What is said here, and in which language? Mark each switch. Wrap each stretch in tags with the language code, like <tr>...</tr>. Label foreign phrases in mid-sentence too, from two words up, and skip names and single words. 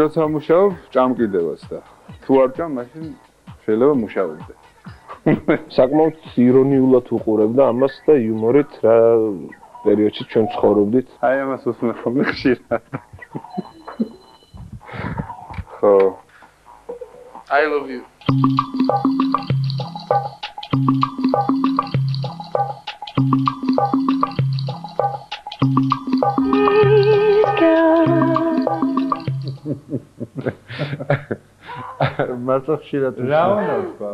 <ka>როცა მუშაობ, ჭამ კიდევაც და თუ არ ჭამ, მაშინ შეიძლება მუშაობდე. საკმაოდ ირონიულად უყურებდა ამას და იუმორით რა პერიოდში ჩვენ ცხოვრობდით. აი ამას უსმენ ხოლმე ხშირად. ხო.</ka> <en>I love you.</en> <ka>მარტო ხშირად რა უნდა ვთქვა,</ka>